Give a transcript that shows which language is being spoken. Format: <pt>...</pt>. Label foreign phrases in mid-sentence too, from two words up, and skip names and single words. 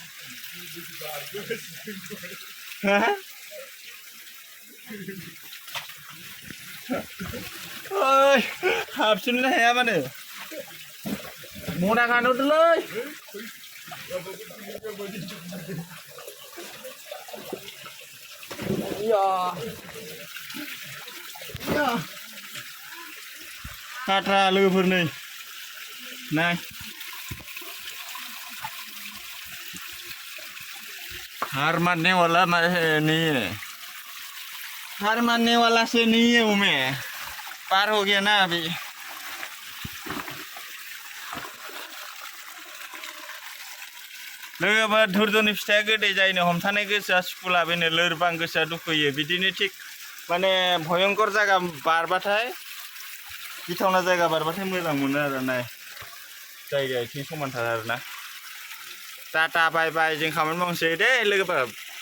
<brx>ओइ हाबसिननो हाया माने मना गानहरदोलै खाथ्रा लोगोफोर</brx> <hi>नै नाय हार मानने वाला नहीं है हार मानने वाला से नहीं है मैं पार हो गया ना अभी</hi> <brx>लोगोफोर धुर्जनि फिथाइया गोदै जायनो हमथानाय गोसोआ सुखुलाबायनो लोरबां गोसोआ दुखुयो बिदिनो थिग माने भयंकर जायगा बारबाथाय गिथावना जायगा बारबाथाय मोजां मोनो आरो नाय जायगाया एसे समानथार आरो ना टाटा बाय बाय जों खामानि मावनोसै दे लोगोफोर</brx>